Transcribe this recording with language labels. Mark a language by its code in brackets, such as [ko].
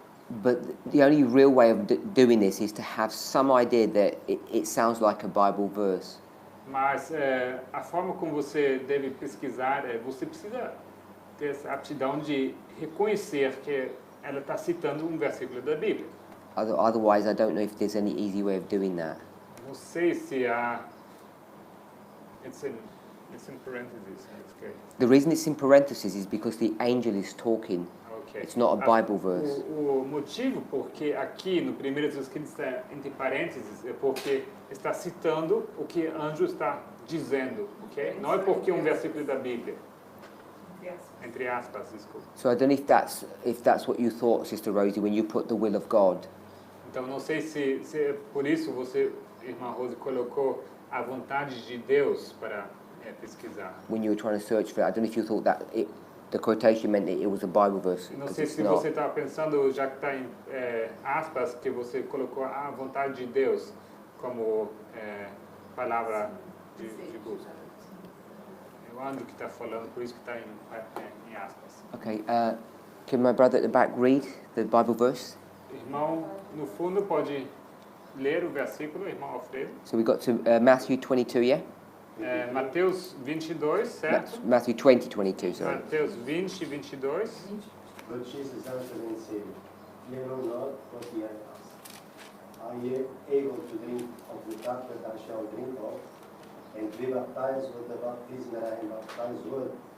[en] But the only real way of doing this is to have some idea that it sounds like a Bible verse. [pt] Mas a forma como você deve pesquisar é você precisa ter essa aptidão de reconhecer que ela está citando um versículo da Bíblia. [en] Otherwise, I don't know if there's any easy way of doing that. Não sei se há... It's in parentheses. Okay. The reason it's in parentheses is because the angel is talking. Okay. It's not a Bible verse. [pt] O motivo porque aqui no primeiro escrito está entre parênteses é porque está citando o que anjo está dizendo, ok? Não é porque é um versículo da Bíblia. Entre aspas, desculpa. [en] So I don't know if that's what you thought, Sister Rosie, when you put the will of God. [pt] Então não sei se é por isso você, irmã Rose, colocou a vontade de Deus para pesquisar. [en] When you were trying to search for it, I don't know if you thought that the quotation meant that it was a Bible verse. [pt] Não sei se você estava pensando, já que está em aspas, que você colocou a vontade de Deus como palavra de busca. É o anjo que está falando, por isso que está em aspas. [en] Okay, can my brother at the back read the Bible verse? [pt] Irmão, no fundo, pode ler o versículo, irmão Alfredo. [en] So we got to Matthew 22, yeah? [pt] Mateus 22, certo? [en] Matthew 20, 22, sorry. [pt] Mateus 20, 22. [en] But Jesus answered and said, Fear not what ye have asked. Are ye able to drink of the cup that I shall drink of, and be baptized with the baptism that I am baptized with?